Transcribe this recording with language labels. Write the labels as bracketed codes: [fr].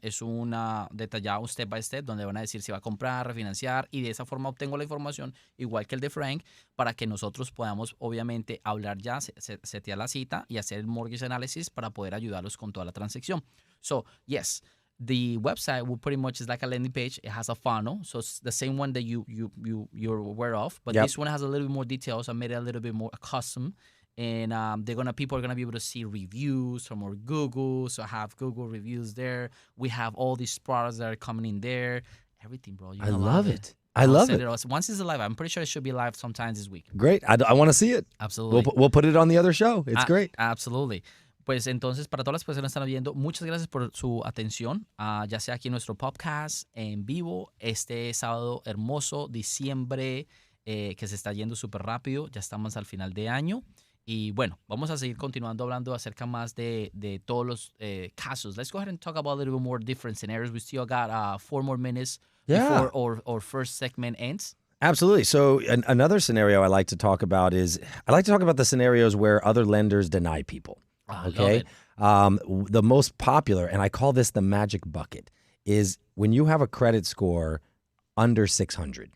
[es] Es una detallada, un [en] step by step, [es] donde van a decir si va a comprar, refinanciar, y de esa forma obtengo la información, igual que el de Frank, para que nosotros podamos, obviamente, hablar ya, setear la cita y hacer el mortgage analysis para poder ayudarlos con toda la transacción. [en] So, yes. The website will pretty much is like a landing page. It has a funnel, so it's the same one that you're aware of, but this one has a little bit more details. I made it a little bit more custom, and people are gonna be able to see reviews from our Google. So I have Google reviews there. We have all these products that are coming in there. Everything, bro. I love it. I love it. Once it's live, I'm pretty sure it should be live sometime this week. Great. I want to see it. Absolutely. We'll put it on the other show. It's great. Absolutely. [es] Pues entonces, para todas las personas que están viendo, muchas gracias por su atención, ya sea aquí en nuestro podcast en vivo, este sábado hermoso, diciembre, que se está yendo súper rápido, ya estamos al final de año. Y bueno, vamos a seguir continuando hablando acerca más de todos los casos. [en] Let's go ahead and talk about a little bit more different scenarios. We still got 4 more minutes before our first segment ends. Absolutely. So another scenario I like to talk about is, I like to talk about the scenarios where other lenders deny people. Okay. The most popular, and I call this the magic bucket, is when you have a credit score under 600.